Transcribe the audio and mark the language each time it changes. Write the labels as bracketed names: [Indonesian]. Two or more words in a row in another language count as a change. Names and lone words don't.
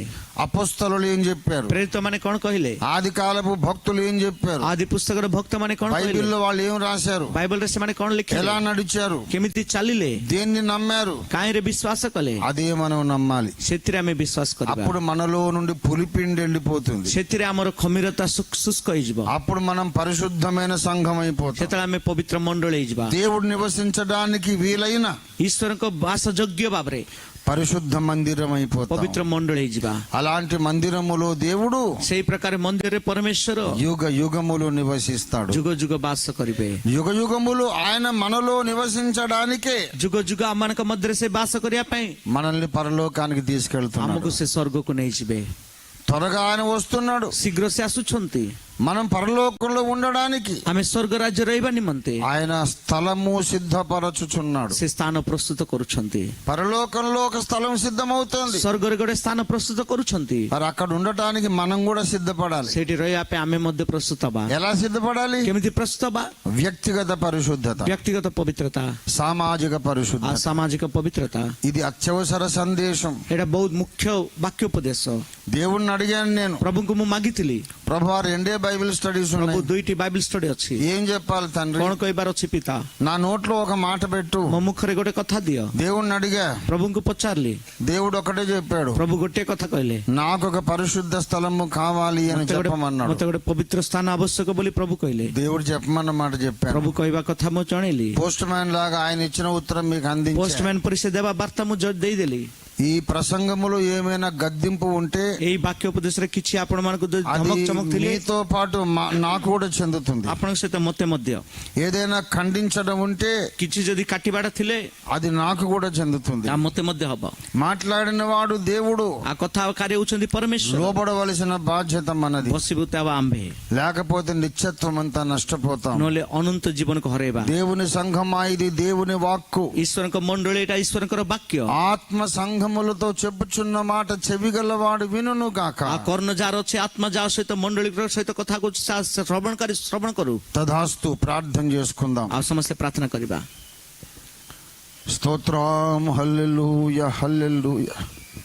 [Telugu] అపొస్తలులు ఏం చెప్పారు, [Odia] ପ୍ରେରିତ ମାନେ କଣ କହିଲେ, [Telugu] ఆది కాలపు భక్తులు ఏం చెప్పారు, [Odia] ଆଦି ପୁସ୍ତକର ଭକ୍ତ ମାନେ କଣ କହିଲେ, [Telugu] బైబిల్లో వాళ్ళు ఏం రాశారు, [Odia] ବାଇବଲରେ ସେମାନେ କଣ [Telugu] ఎలా [Odia] ଲେଖିଲେ, [Telugu] నడిచారు, [Odia] କେମିତି ଚାଲିଲେ, [Telugu] దేన్ని నమ్మారు, [Odia] କାହିଁରେ ବିଶ୍ୱାସ କଲେ, [Telugu] అదే మనం నమ్మాలి. [Odia] ସେଥିରେ ଆମେ ବିଶ୍ୱାସ କରିବା. [Telugu] అప్పుడు మనలో నుండి పులిపిండి వెళ్ళిపోతుంది. [Odia] ସେଥିରେ ଆମର ଖମିରତା ଶୁଷ୍କ ହେଇଯିବ. [Telugu] అప్పుడు మనం పరిశుద్ధమైన సంఘం అయిపోతాం. [Odia] ସେତେବେଳେ ଆମେ ପବିତ୍ର ମଣ୍ଡଳୀ ହେଇଯିବା. [Telugu] దేవుడు నివసించడానికి వీలైన [Odia] ଈଶ୍ୱରଙ୍କ ବାସଯୋଗ୍ୟ ଭାବରେ [Telugu] పరిశుద్ధ మందిరం అయిపోతాం. [Odia] ପବିତ୍ର ମଣ୍ଡଳୀ ହେଇଯିବା. [Telugu] అలాంటి మందిరములో దేవుడు [Odia] ସେଇ ପ୍ରକାର ମନ୍ଦିରରେ ପରମେଶ୍ୱର [Telugu] యుగ యుగములు నివసిస్తాడు. [Odia] ଯୁଗ ଯୁଗ ବାସ କରିବେ. [Telugu] యుగ యుగములు ఆయన మనలో నివసించడానికే [Odia] ଯୁଗ ଯୁଗ ଆମମାନଙ୍କ ମଧ୍ୟରେ ସେ ବାସ କରିବା ପାଇଁ [Telugu] మనల్ని పరలోకానికి తీసుకెళ్తున్నాడు. [Odia] ଆମକୁ ସେ ସ୍ୱର୍ଗକୁ ନେଇଯିବେ. [Telugu] త్వరగా ఆయన వస్తున్నాడు. [Odia] ଶୀଘ୍ର ସେ ଆସୁଛନ୍ତି. [Telugu] మనం పరలోకంలో ఉండడానికి [Odia] ଆମେ ସ୍ୱର୍ଗ ରାଜ୍ୟ ରହିବା ନିମନ୍ତେ [Telugu] ఆయన స్థలము సిద్ధపరచుచున్నాడు. [Odia] ସେ ସ୍ଥାନ ପ୍ରସ୍ତୁତ କରୁଛନ୍ତି. [Telugu] పరలోకంలో ఒక స్థలం సిద్ధమవుతుంది. [Odia] ସ୍ୱର୍ଗରେ ଗୋଟେ ସ୍ଥାନ ପ୍ରସ୍ତୁତ କରୁଛନ୍ତି. [Telugu] మరి అక్కడ ఉండటానికి మనం కూడా సిద్ధపడాలి. [Odia] ସେଇଠି ରହିବା ପାଇଁ ଆମେ ମଧ୍ୟ ପ୍ରସ୍ତୁତ ହବା. [Telugu] ఎలా సిద్ధపడాలి? [Odia] କେମିତି ప్రస్తుత ହବା? [Telugu] వ్యక్తిగత పరిశుద్ధత, [Odia] ବ୍ୟକ୍ତିଗତ ପବିତ୍ରତା, [Telugu] సామాజిక పరిశుద్ధత. [Odia] ସାମାଜିକ ପବିତ୍ରତା. [Telugu] ఇది అత్యవసర సందేశం. [Odia] ଏଇଟା ବହୁତ ମୁଖ୍ୟ ବାକ୍ୟ ଉପଦେଶ. [Telugu] దేవుణ్ణి అడిగాను నేను, [Odia] ପ୍ରଭୁଙ୍କୁ ମୁଁ ମାଗିଥିଲି, [Telugu] ప్రభు రెండే [English] Bible studies [Odia] ପ୍ରଭୁ [Telugu] ఉన్నాయి, [Odia] 2ଟି [English] Bible study [Odia] ଅଛି। [Telugu] ఏం చెప్పాలి తండ్రి? [Odia] କଣ କହିବାର ଅଛି ପିତା? [Telugu] నా నోట్లో ఒక మాట పెట్టు। [Odia] ମୋ ମୁଖରେ ଗୋଟେ କଥା ଦିଅ। [Telugu] దేవుణ్ణి అడిగా, [Odia] ପ୍ରଭୁଙ୍କୁ ପଚାରିଲି, [Telugu] దేవుడు ఒకటే చెప్పాడు, [Odia] ପ୍ରଭୁ ଗୋଟେ କଥା କହିଲେ, [Telugu] నాకు ఒక పరిశుద్ధ స్థలము కావాలి అని చెప్పమన్నాడు। [Odia] ମତେ ଗୋଟେ ପବିତ୍ର ସ୍ଥାନ ଆବଶ୍ୟକ ବୋଲି ପ୍ରଭୁ କହିଲେ। [Telugu] దేవుడు చెప్పమన్న మాట చెప్పాను। [Odia] ପ୍ରଭୁ କହିବା କଥା ମୁଁ ଜଣେଇଲି। [English] post man [Telugu] లాగా ఆయన ఇచ్చిన ఉత్తరం మీకు అందించాను। [Odia] ପୋଷ୍ଟମ୍ୟାନ ପରି ସେ ଦେବା ବାର୍ତ୍ତା ମୁଁ ଦେଇଦେଲି। [Telugu] ఈ ప్రసంగములో ఏమైనా గద్దింపు ఉంటే [Odia] ଏଇ ବାକ୍ୟ ଉପଦେଶରେ କିଛି ଆପଣ ମାନଙ୍କୁ [Telugu] అది [Odia] ଧମକ ଚମକ ଥିଲେ [Telugu] మీతో పాటు నాకు కూడా చెందుతుంది। [Odia] ଆପଣଙ୍କ ସହିତ ମତେ ମଧ୍ୟ, [Telugu] ఏదైనా ఖండించడం ఉంటే [Odia] କିଛି ଯଦି କାଟିବାଟା ଥିଲେ [Telugu] అది నాకు కూడా చెందుతుంది। [Odia] ତାହା ମତେ ମଧ୍ୟ ହବ। [Telugu] మాట్లాడిన వాడు దేవుడు, [Odia] ఆ କଥାକାରୀ ହଉଛନ୍ତି ପରମେଶ୍ୱର। [Telugu] లోబడవలసిన బాధ్యత మనది। [Odia] ବସିବୁ ତା ଆମ୍ଭେ, [Telugu] లేకపోతే నిత్యత్వం అంతా నష్టపోతాం। [Odia] ନହେଲେ ଅନନ୍ତ ଜୀବନକୁ ହରେଇବା। [Telugu] దేవుని సంఘమా ఇది దేవుని వాక్కు। [Odia] ଈଶ୍ୱରଙ୍କ ମଣ୍ଡଳୀ, ଏଇଟା ଈଶ୍ୱରଙ୍କର ବାକ୍ୟ। [Telugu] ఆత్మ సంఘములతో చెప్పుచున్న మాట చెవిగలవాడు వినును గాక। [Odia] ఆ କର୍ଣ୍ଣ ଯାହାର ଅଛି, ଆତ୍ମା ଯାହା ସହିତ ମଣ୍ଡଳୀ ସହିତ କଥା କହୁଛି, ଶ୍ରବଣକାରୀ ଶ୍ରବଣ କରୁ। [Telugu] తదాస్తు ప్రార్థన చేసుకుందాం। [Odia] ଆଉ ସମସ୍ତେ ପ୍ରାର୍ଥନା କରିବା। [Telugu] స్తోత్రం, హల్లెలూయా, హల్లెలూయా।